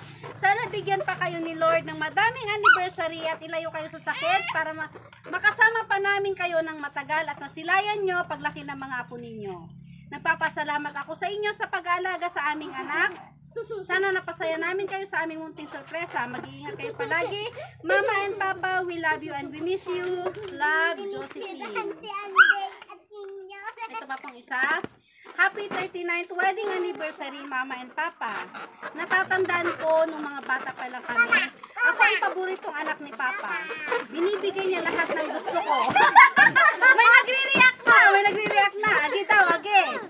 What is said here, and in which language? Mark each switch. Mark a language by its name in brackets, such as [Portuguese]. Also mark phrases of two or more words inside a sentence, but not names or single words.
[Filipino] Sana bigyan pa kayo ni Lord ng madaming anniversary at ilayo kayo sa sakit para makasama pa namin kayo ng matagal at masilayan nyo paglaki ng mga apo ninyo. Nagpapasalamat ako sa inyo sa pag-aalaga sa aming anak. Sana napasaya namin kayo sa aming munting sorpresa. Mag-iingat kayo palagi. [English] Mama and Papa, we love you and we miss you. Love, [Filipino] Josephine. Ito pa pong isa. [English] Happy 39th wedding anniversary, Mama and Papa. [Filipino] Natatandaan ko nung mga bata pa lang kami. Ako ang paboritong anak ni Papa. Binibigay niya lahat ng gusto ko. May nagre-react na. Agi daw, agi.